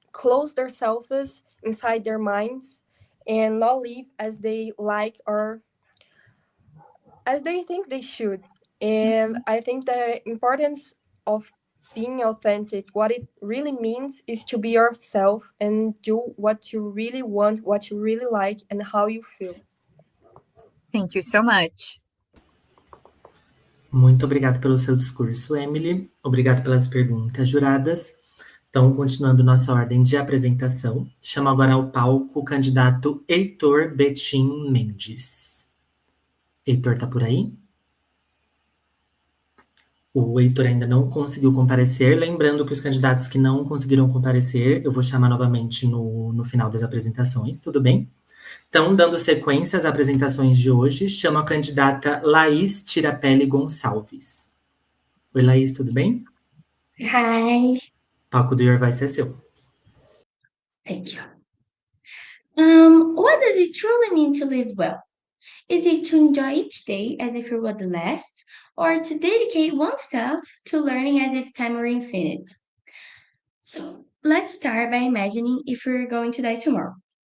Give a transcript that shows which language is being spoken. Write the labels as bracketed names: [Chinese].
[English] close themselves inside their minds and not live as they like or as they think they should. And I think the importance of being authentic, what it really means is to be yourself and do what you really want, what you really like, and how you feel. Thank you so much. [Portuguese] Muito obrigado pelo seu discurso, Emily. Obrigado pelas perguntas, juradas. Então, continuando nossa ordem de apresentação, chamo agora ao palco o candidato Heitor Betim Mendes. Heitor, tá por aí? O Heitor ainda não conseguiu comparecer. Lembrando que os candidatos que não conseguiram comparecer, eu vou chamar novamente no final das apresentações, tudo bem? Então, dando sequência às apresentações de hoje, chamo a candidata Laís Tirapelli Gonçalves. Oi, Laís, tudo bem? [English] Hi, [Portuguese] O palco do Your Voice é seu. [English] thank you. What does it truly mean to live well? Is it to enjoy each day as if it were the last, or to dedicate oneself to learning as if time were infinite? So let's start by imagining if we're going to die tomorrow.